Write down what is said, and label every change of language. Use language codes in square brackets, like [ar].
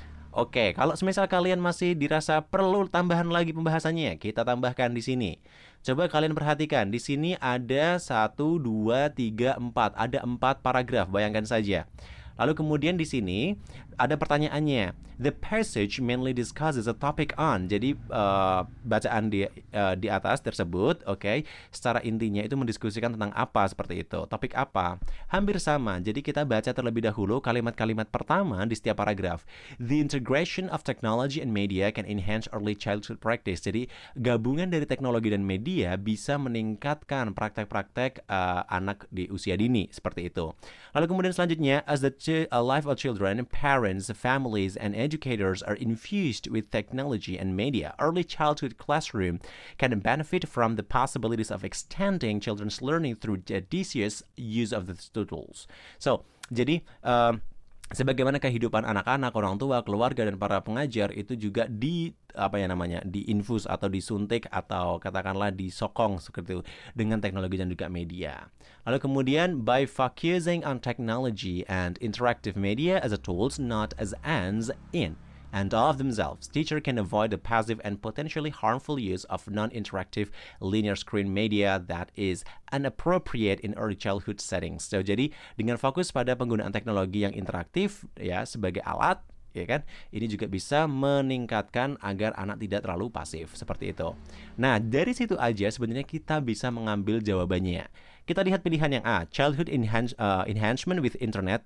[id] Oke, kalau semisal kalian masih dirasa perlu tambahan lagi pembahasannya, kita tambahkan di sini. Coba kalian perhatikan, di sini ada 1, 2, 3, 4. Ada 4 paragraf, bayangkan saja. Lalu kemudian di sini ada pertanyaannya. [en] The passage mainly discusses a topic on. [id] Jadi bacaan di atas tersebut, oke, secara intinya itu mendiskusikan tentang apa seperti itu. Topik apa? Hampir sama. Jadi kita baca terlebih dahulu kalimat-kalimat pertama di setiap paragraf. [en] The integration of technology and media can enhance early childhood practice. [id] Jadi gabungan dari teknologi dan media bisa meningkatkan praktek-praktek anak di usia dini seperti itu. Lalu kemudian selanjutnya, [en] as the life of children, parents, families, and educators are infused with technology and media, early childhood classroom can benefit from the possibilities of extending children's learning through judicious use of the tools. [id] So, jadi sebagaimana kehidupan anak-anak, orang tua, keluarga, dan para pengajar itu juga diinfus atau disuntik atau katakanlah disokong seperti itu dengan teknologi dan juga media. Lalu kemudian [en] by focusing on technology and interactive media as a tools, not as ends in and of themselves, teacher can avoid the passive and potentially harmful use of non-interactive linear screen media that is inappropriate in early childhood settings. [id] So, jadi dengan fokus pada penggunaan teknologi yang interaktif ya sebagai alat, ya kan, ini juga bisa meningkatkan agar anak tidak terlalu pasif seperti itu. Nah, dari situ aja sebenarnya kita bisa mengambil jawabannya. Kita lihat pilihan yang A, [en] childhood enhancement with internet.